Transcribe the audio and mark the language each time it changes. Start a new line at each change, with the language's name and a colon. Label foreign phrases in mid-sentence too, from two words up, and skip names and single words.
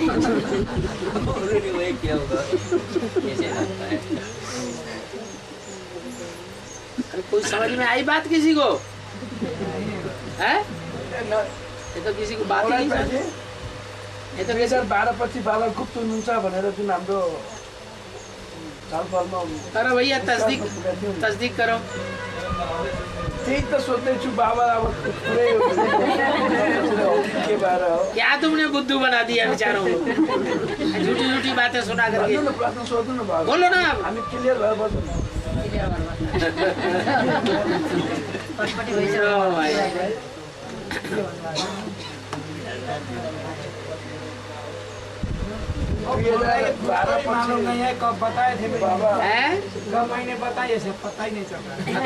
Hindi: वही क्या होगा ऐसे लगता है। अरे कोई समझ में आई बात किसी को? है ये तो किसी को बात ही नहीं समझ। ये तो किसी
Nepali: 2012 बाबा गुप्त हुनुहुन्छ भनेर जुन हाम्रो छलफलमा
Hindi: करो भैया, तस्दीक करो।
Nepali: त्यही त सोच्दैछु बाबा अब पुरै के भएर हो।
Hindi: क्या तुमने बुद्धू बना दिया बेचारों को? झूठी झूठी बातें सुना करके।
Nepali: प्रश्न सोध्नु न बाबा,
Hindi: बोलो ना अब।
Nepali: हामी क्लियर भएर बस्नु।
Hindi: मालूम नहीं है कब बताए थे बाबा, हैं? कब मैंने बताया सब पता ही नहीं चल रहा है।